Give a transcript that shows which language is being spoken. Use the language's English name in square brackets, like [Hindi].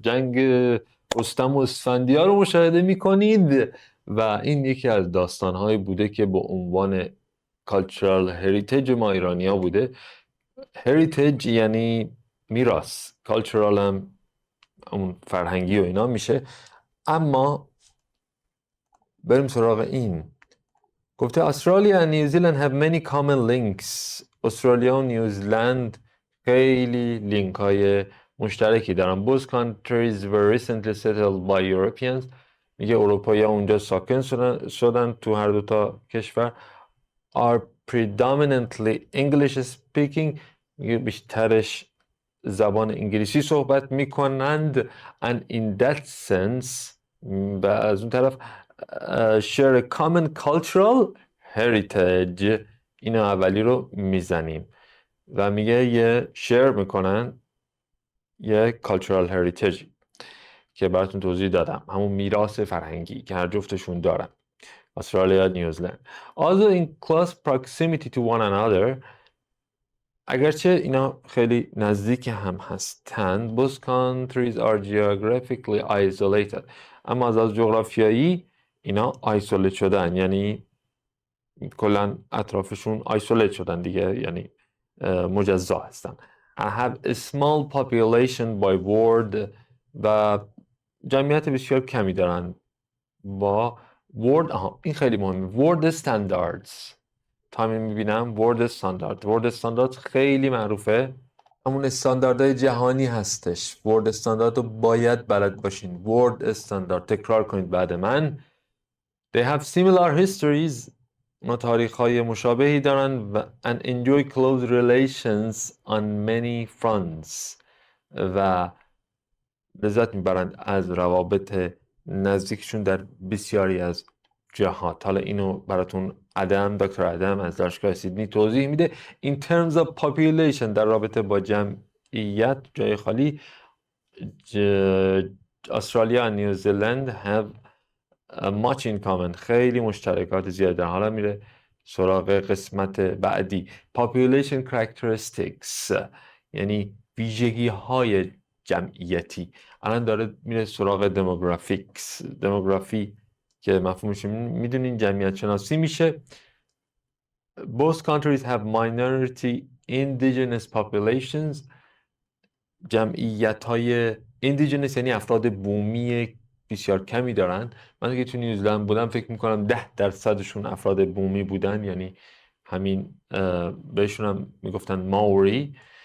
[Persian] جنگ رستم و اسفندیار رو مشاهده میکنید و این یکی از داستانهایی بوده که با عنوان Cultural Heritage ما ایرانی ها بوده. Heritage یعنی میراث، Cultural هم اون فرهنگی و اینا میشه. اما بریم سراغ این. گفته استرالیا [English] and New Zealand have many common links. [Persian] استرالیا و نیوزلند خیلی لینک های مشترکی دارن. [English] Both countries were recently settled by Europeans. [Persian] میگه اروپایی ها اونجا ساکن شدن تو هر دوتا کشور. [English] Are predominantly English speaking. [Persian] میگه بیشترش زبان انگلیسی صحبت میکنند. [English] And in that sense [Persian] و از اون طرف [English] share a common cultural heritage. [Persian] این اولی رو میزنیم و میگه یه شیر میکنن یه cultural heritage که براتون توضیح دادم، همون میراث فرهنگی که هر جفتشون دارن، استرالیا نیوزلند. [English] Also in close proximity to one another. [Persian] اگرچه اینا خیلی نزدیک هم هستند. [English] Both countries are geographically isolated. [Persian] اما از جغرافیایی اینا آیسولیت شدن، یعنی کلا اطرافشون آیسولیت شدن دیگه، یعنی مجزا هستن. [English] I have a small population by word. [Persian] و جمعیت بسیار کمی دارن با word. این خیلی مهمه. word standards. تا همین میبینم word standard خیلی معروفه. همون استانداردهای جهانی هستش. word standard رو باید بلد باشین. word standard تکرار کنید بعد من. [English] They have similar histories. [Persian] اونا تاریخ‌های مشابهی دارن و [English] and enjoy close relations on many fronts. [Persian] و لذت میبرند از روابط نزدیکشون در بسیاری از جهات. حالا اینو براتون دکتر ادم از دانشگاه سیدنی توضیح میده. [English] In terms of population [Persian] در رابطه با جمعیت جای خالی، استرالیا و نیوزلند [English] have much in common. [Persian] خیلی مشترکات زیاد دارن. حالا میره سراغ قسمت بعدی. Population characteristics یعنی ویژگی های جمعیتی. الان داره میره سراغ دموگرافی که مفهومش میدونین جمعیت شناسی میشه. [English] Both countries have minority indigenous populations. [Persian] جمعیت های indigenous یعنی افراد بومی بسیار کمی دارن. من که تو نیوزلند بودم فکر میکنم 10%شون افراد بومی بودن، یعنی همین بهشون هم میگفتن ماوری.